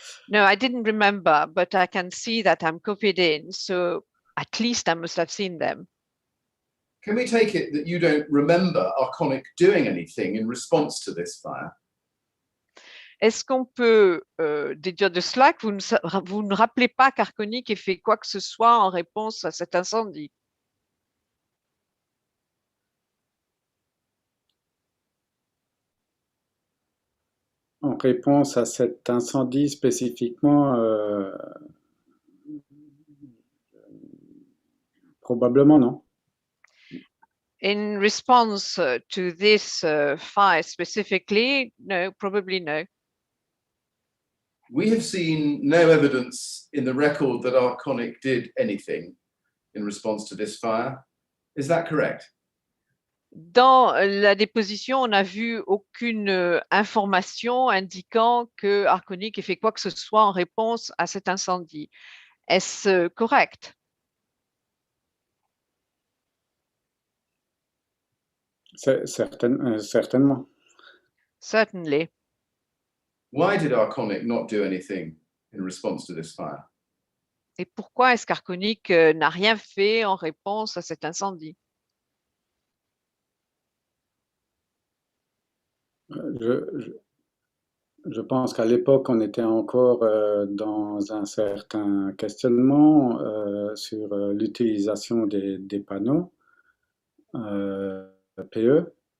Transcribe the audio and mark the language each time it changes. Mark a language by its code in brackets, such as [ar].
[en] No, I didn't remember, but I can see that I'm copied in, so at least I must have seen them. Can we take it that you don't remember Arconic doing anything in response to this fire? [fr] Est-ce qu'on peut déduire de cela que vous ne rappelez pas qu'Arconic ait fait quoi que ce soit en réponse à cet incendie? En réponse à cet incendie spécifiquement, probablement non. [en] In response to this fire specifically, no, probably no. We have seen no evidence in the record that Arconic did anything in response to this fire. Is that correct? [fr] Dans la déposition, on n'a vu aucune information indiquant que Arconic ait fait quoi que ce soit en réponse à cet incendie. Est-ce correct? Certainement. [en] Certainly. Why did Arconic not do anything in response to this fire? [fr] Et pourquoi est-ce qu'Arconic n'a rien fait en réponse à cet incendie? Je pense qu'à l'époque, on était encore dans un certain questionnement sur l'utilisation des panneaux PE.